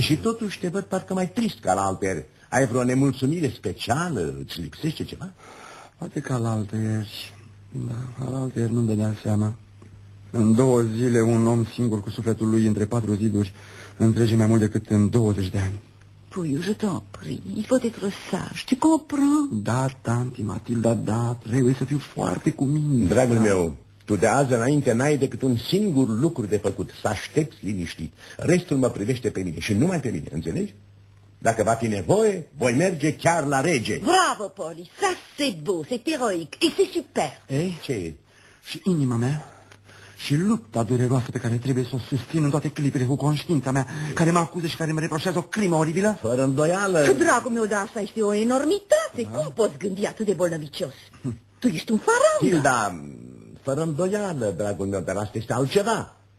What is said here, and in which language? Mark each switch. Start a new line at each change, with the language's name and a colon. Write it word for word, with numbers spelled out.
Romanian: Și totuși te văd parcă mai trist ca la altăieri. Ai vreo nemulțumire specială? Îți lipsește ceva? Poate ca la altăieri. Da, la altăieri nu-mi dădea seama. În două zile, un om singur cu sufletul lui între patru ziduri întrege mai mult decât în douăzeci de ani.
French: Puiu, je t'en prie, il faut être sage, tu comprends?
Romanian: Da, tanti, Matilda, da, trebuie să fiu foarte cu mine. Dragul da. meu, tu de azi înainte n-ai decât un singur lucru de făcut, să aștepți liniștit. Restul mă privește pe mine și numai pe mine, înțelegi? Dacă va fi nevoie, voi merge chiar la rege.
French: Bravo, Poli, ça c'est beau, c'est héroïque et c'est super.
Romanian: Ei, ce e? Și inima mea? Și lupta dureroasă pe care trebuie să o susțin în toate clipele cu conștiința mea, care mă acuză și care mă reproșează o crimă oribilă? Fără îndoială. Că, dragul meu, dar asta este o enormitate. Da. Cum poți gândi atât de bolnăvicios? Hm. Tu ești un farang. Hilda, fără îndoială, dragul meu, dar asta este altceva.